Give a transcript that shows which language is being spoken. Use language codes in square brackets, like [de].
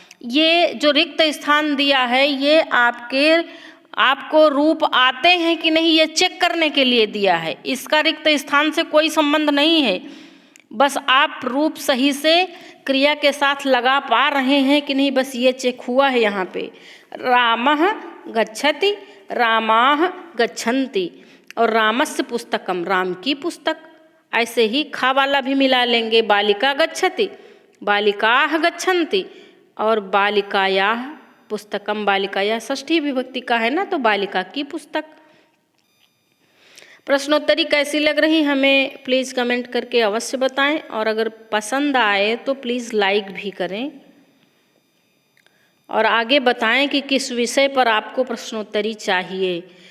[hi] ये जो रिक्त स्थान दिया है ये आपको रूप आते हैं कि नहीं ये चेक करने के लिए दिया है, इसका रिक्त स्थान से कोई संबंध नहीं है। बस आप रूप सही से क्रिया के साथ लगा पा रहे हैं कि नहीं, बस ये चेक हुआ है यहाँ पे। [sa] रामः गच्छति रामाः गच्छन्ति, और रामस्य पुस्तकम [hi] राम की पुस्तक। ऐसे ही खा वाला भी मिला लेंगे, [sa] बालिका गच्छति बालिकाः गच्छन्ति, [hi] और [sa] बालिकायाः पुस्तकम [hi] बालिकायाः षष्ठी विभक्ति का है ना, तो बालिका की पुस्तक। प्रश्नोत्तरी कैसी लग रही हमें प्लीज़ कमेंट करके अवश्य बताएं, और अगर पसंद आए तो प्लीज़ लाइक भी करें, और आगे बताएं कि किस विषय पर आपको प्रश्नोत्तरी चाहिए।